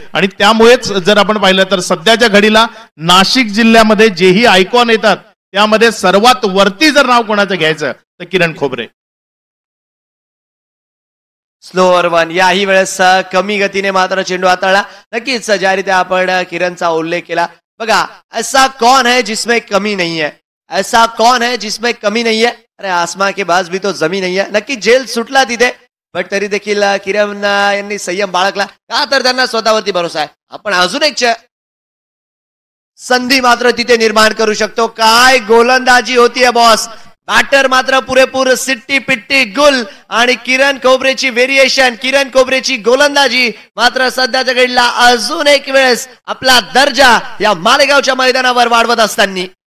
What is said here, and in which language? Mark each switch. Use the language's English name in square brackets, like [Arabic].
[Marathi] आणि त्यामुळेच जर आपण पाहिलं तर सध्याच्या घडीला नाशिक जिल्ह्यामध्ये जेही आयकॉन येतात त्यामध्ये सर्वात वरती जर नाव कोणाचं घ्यायचं तर किरण खोबरे. [English] Slower one. [Marathi] याही वेळेस कमी गतीने मात्र चेंडू हाताळला. नक्कीच ज्या रीती आपण किरणचा उल्लेख केला. [Hindi] बघा ऐसा कौन है जिसमें कमी नहीं है, ऐसा कौन है जिसमें कमी नहीं है. अरे आसमा के बाज भी तो जमी नहीं है. [Marathi] नक्की जेल सुटला तिथे बट तरी देखील किरण यांनी संयम बाळगला. का तर त्यांना स्वतःवरती भरोसा आहे. आपण अजून एक संधी मात्र तिथे निर्माण करू शकतो. काय गोलंदाजी होतीये बॉस. बॅटर मात्र पुरेपूर सिट्टी पिट्टी गुल आणि किरण खोबरेची व्हेरिएशन, किरण खोबरेची गोलंदाजी मात्र सध्याच्या घडीला अजून एक वेळेस आपला दर्जा या मालेगावच्या मैदानावर वाढवत असताना.